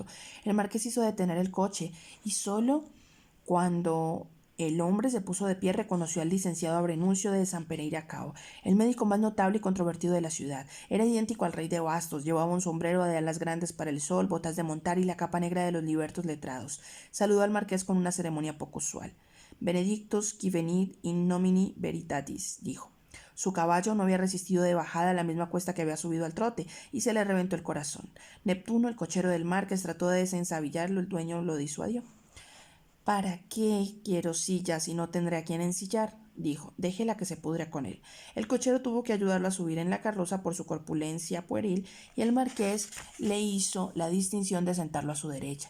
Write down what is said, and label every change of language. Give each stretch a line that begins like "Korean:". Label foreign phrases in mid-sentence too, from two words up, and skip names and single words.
Spanish: El marqués hizo detener el coche y solo cuando el hombre se puso de pie reconoció al licenciado Abrenuncio de San Pereira Cao, el médico más notable y controvertido de la ciudad. Era idéntico al rey de bastos, llevaba un sombrero de alas grandes para el sol, botas de montar y la capa negra de los libertos letrados. Saludó al marqués con una ceremonia poco usual.
Latin: Benedictus qui venit in nomine veritatis,
Spanish: dijo. Su caballo no había resistido de bajada la misma cuesta que había subido al trote, y se le reventó el corazón. Neptuno, el cochero del marqués, trató de desensabillarlo, el dueño lo disuadió. ¿Para qué quiero silla si no tendré a quien ensillar?, dijo. Déjela que se pudra con él. El cochero tuvo que ayudarlo a subir en la carroza por su corpulencia pueril, y el marqués le hizo la distinción de sentarlo a su derecha.